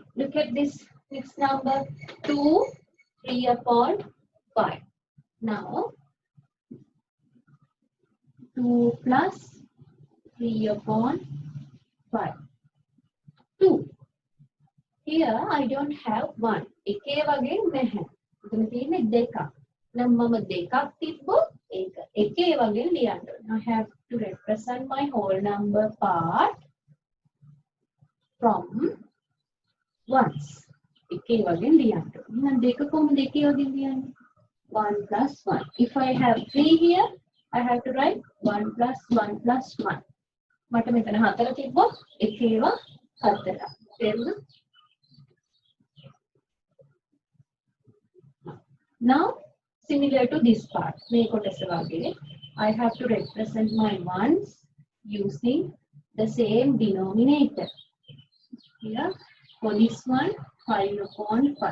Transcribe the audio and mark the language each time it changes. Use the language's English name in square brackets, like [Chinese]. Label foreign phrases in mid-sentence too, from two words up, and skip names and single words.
[English] Look at this next number 2, 3 upon 5. Now 2 plus 3 upon 5. 2. Here I don't have 1. [Sinhala] එකේ වගේ නැහැ. මෙතන තියෙන්නේ දෙකක්. නම් මම දෙකක් තිබ්බොත් ඒක එකේ වගේ ලියන්න ඕනේ. [English] I have to represent my whole number part from ones. [Sinhala] එකේ වගේ ලියන්න ඕනේ. එහෙනම් දෙක කොහොමද එකේ වගේ ලියන්නේ? [English] 1 plus 1. If I have 3 here, I have to write 1 plus 1 plus 1. [Sinhala] මට මෙතන 4 තිබ්බොත් එකේව 4. තේරුණා? [English] Now, similar to this part, I have to represent my ones using the same denominator. Here, for this one, 5 upon 5.